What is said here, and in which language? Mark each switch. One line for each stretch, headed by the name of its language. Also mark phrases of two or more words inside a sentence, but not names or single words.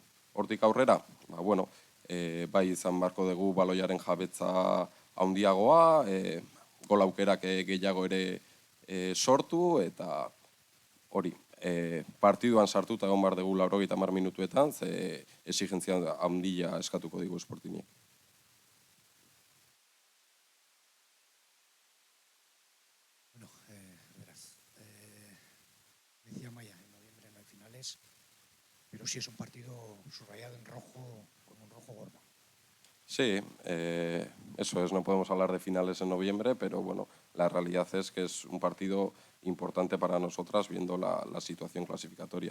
Basque: Hortik aurrera, bai izan barko dugu baloiaren jabetza handiagoa, gol aukerak gehiago ere sortu, eta hori, partiduan sartuta egon behar dugu 90 minutuetan, ze exigentzia handia eskatuko digu Sportingek.
Spanish: Bueno, verás, decía Maya, en noviembre no hay finales, pero sí es un partido subrayado en rojo, con un rojo gordo. Sí, eso es, no podemos hablar de finales en noviembre, pero la realidad es que es un partido importante para nosotras viendo la situación clasificatoria.